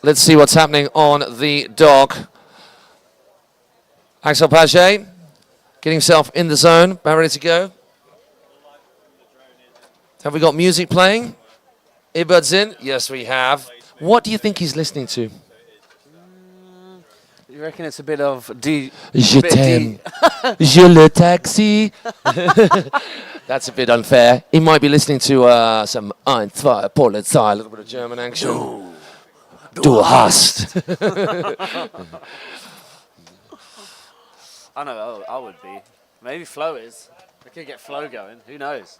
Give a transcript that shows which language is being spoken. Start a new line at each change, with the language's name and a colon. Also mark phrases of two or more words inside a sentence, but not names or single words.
English: Let's see what's happening on the dock. Axel Paget getting himself in the zone, about ready to go. Have we got music playing? Earbuds in? Yes, we have. What do you think he's listening to? You reckon it's a bit of Je
French: t'aime. Je le taxi.
English: That's a bit unfair. He might be listening to some INTL, Polizei, a little bit of German action.
German: Du hast.
English: I know, I would be. Maybe Flo is. We could get flow going. Who knows?